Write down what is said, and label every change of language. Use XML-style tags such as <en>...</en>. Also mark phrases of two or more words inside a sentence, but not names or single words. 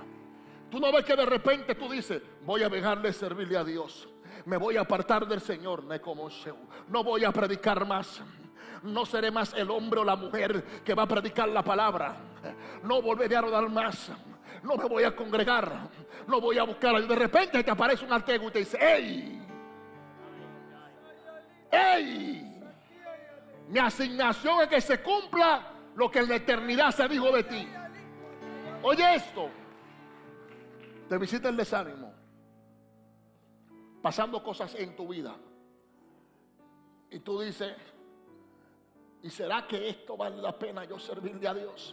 <es>Tú no ves que de repente tú dices, voy a dejar de servirle a Dios. Me voy a apartar del Señor. No voy a predicar más. No seré más el hombre o la mujer que va a predicar la palabra. No volveré a orar más. No me voy a congregar. No voy a buscar. Y de repente te aparece un alter ego y te dice, ¡ey! ¡Ey! Mi asignación es que se cumpla lo que en la eternidad se dijo de ti. Oye esto. Te visita el desánimo. Pasando cosas en tu vida. Y tú dices, ¿y será que esto vale la pena yo servirle a Dios?</es>